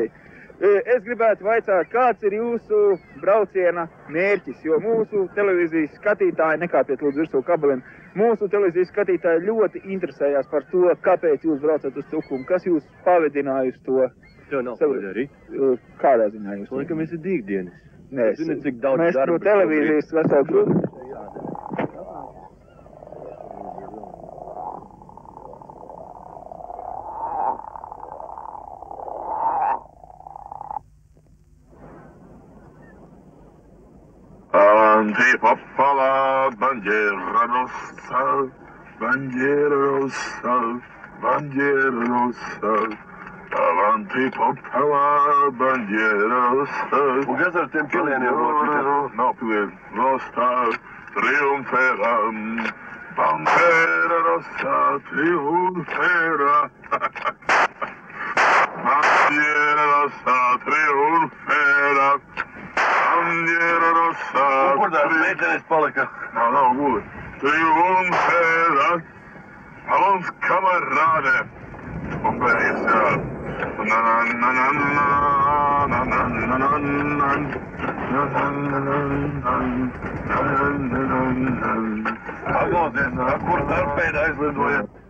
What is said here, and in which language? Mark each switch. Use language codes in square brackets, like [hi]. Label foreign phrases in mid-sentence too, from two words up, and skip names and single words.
[lv] Es gribētu vaicāt, kāds ir jūsu brauciena mērķis, jo mūsu televīzijas skatītāji, nekāpiet lūdzu virsū kabeliem, mūsu televīzijas skatītāji ļoti interesējās par to, kāpēc jūs braucat uz Tukumu, kas jūs pavedināja uz to. Tev nav arī? Kādā ziņā jūs? Laikam esi dīgdienis. Nē, mēs no televīzijas veselu grupu. [it] Avanti papala, bandiera rossa, bandiera rossa, bandiera rossa. Avanti papala, bandiera rossa. [lv] Un kas ar tiem pilieniem notika? Nav pilieni. [it] Rossa, triumfera, bandiera rossa, triumfera. Bandiera rossa, triumfera. bandiera rossa. [lv] Kur tās meitenes palika? Nav gluži. [it] Triumfēra, [fr] alons kamerāde. [lv] Un beigās, jā. Paklausies, kur torpēda aizlidoja?